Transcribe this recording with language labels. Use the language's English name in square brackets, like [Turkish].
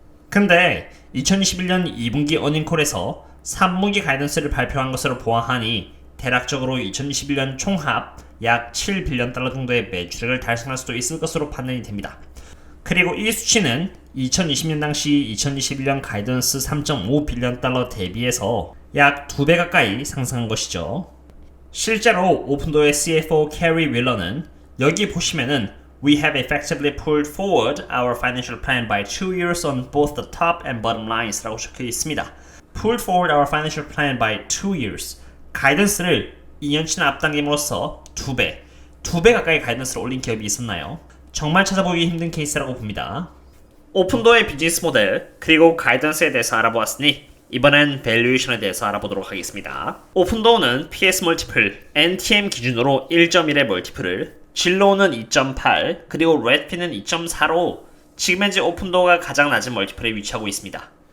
[Korean] 근데 2021년 2분기 어닝콜에서 3분기 가이던스를 발표한 것으로 보아하니 대략적으로 2021년 총합 약 7빌리언 달러 정도의 매출액을 달성할 수도 있을 것으로 판단이 됩니다. 그리고 이 수치는 2020년 당시 2021년 가이던스 3.5 빌리언 달러 대비해서 약 2배 가까이 상승한 것이죠. 실제로 오픈도어의 CFO 캐리 윌러는 여기 보시면은 [English] We have effectively pulled forward our financial plan by 2 years on both the top and bottom lines [Korean] 라고 적혀 있습니다. [English] Pulled forward our financial plan by 2 years. [Korean] 가이던스를 2년치나 앞당김으로써 2배 가까이 가이던스를 올린 기업이 있었나요? 정말 찾아보기 힘든 케이스라고 봅니다. 오픈도어의 비즈니스 모델 그리고 가이던스에 대해서 알아보았으니 이번엔 밸류에이션에 대해서 알아보도록 하겠습니다. 오픈도어는 PS 멀티플, NTM 기준으로 1.1의 멀티플을, 진로우는 2.8, 그리고 레드핀은 2.4로 지금 현재 오픈도어가 가장 낮은 멀티플에 위치하고 있습니다.